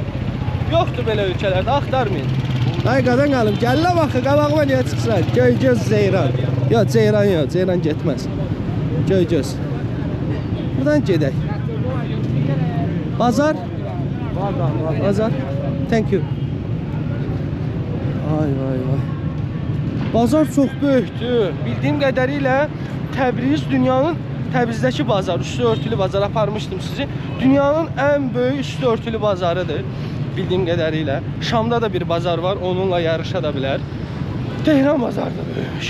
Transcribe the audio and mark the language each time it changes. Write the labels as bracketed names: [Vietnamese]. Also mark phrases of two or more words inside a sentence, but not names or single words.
[Azerbaijani] Yoxdur belə ölkələrdə, axtarmayın. Ay qadan qalım, gəllə baxı, qabağıma niyə çıxsan? Göygöz Ceyran. Yox, Ceyran yox, Ceyran getməz. Göygöz. Buradan gedək. Bazar? Bazar. [English] Thank you. [Azerbaijani] Ay vay vay. Bazar çox böyükdür. Bildiyim qədərilə Təbriz dünyanın Təbrizdəki bazar, üstü örtülü bazar aparmışdım sizi. Dünyanın ən böyük üstü örtülü bazarıdır. Bildiyim qədərilə. Şamda da bir bazar var, onunla yarışa da bilər. Tehran bazarı da böyükmüş.